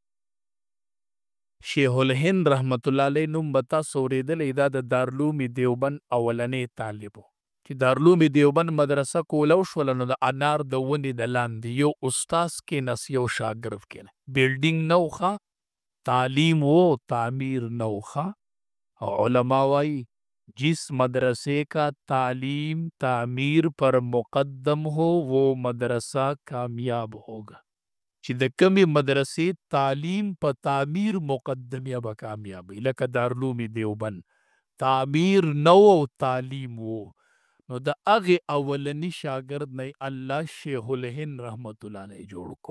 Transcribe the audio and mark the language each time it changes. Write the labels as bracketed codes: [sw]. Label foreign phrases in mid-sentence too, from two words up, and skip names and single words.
[ps] شیخ الهند رحمت الله علیه نوم به تاسو اورېدلی، دا د دارالعلوم دیوبند اولنی طالب و. چې دارالعلوم دیوبند مدرسه کوله وشوله، نو د انار د ونې د لاندې یو استاذ کېناست، یو شاګرد کېناست. بیلډینګ نه و ښه، تعلیم و تعمیر نه و ښه. او علما وایي [ur] جس مدرسے کا تعلیم تعمیر پر مقدم ہو وہ مدرسہ کامیاب ہوگا. [ps] چې د کمې مدرسې تعلیم په تعمیر مقدم یا به کامیابی، لکه دارالعلوم دیوبند تعمیر نه و او تعلیم و، نو د هغې اولني شاګرد نه الله شیخ الهند رحمت الله علیه جوړ کو.